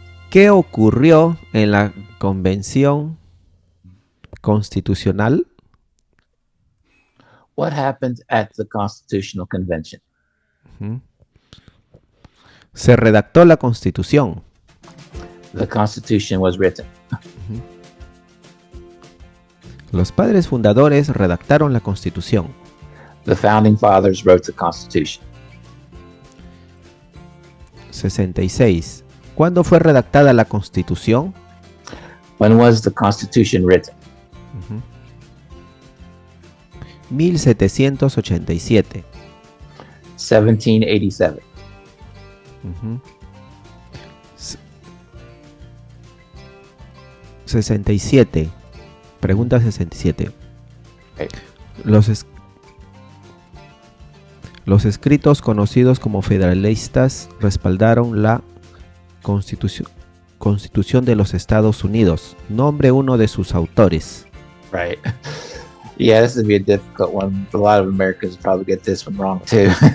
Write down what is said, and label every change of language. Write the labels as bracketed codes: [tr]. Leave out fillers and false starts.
[es] ¿Qué ocurrió en la convención constitucional? [en] What happened at the Constitutional Convention? Ujú. [es] Se redactó la constitución. [en] The Constitution was written. [es] Los padres fundadores redactaron la constitución. [en] The founding fathers wrote the Constitution. 66. [es] ¿Cuándo fue redactada la constitución? [en] When was the Constitution written? [es] 1787. [en] 1787. Ujú. [es] 67. Pregunta 67. [en] Okay. [es] Los escritos conocidos como federalistas respaldaron la Constitución de los Estados Unidos. Nombre uno de sus autores. [en] Right. Yeah, this would be a difficult one. A lot of Americans probably get this one wrong too.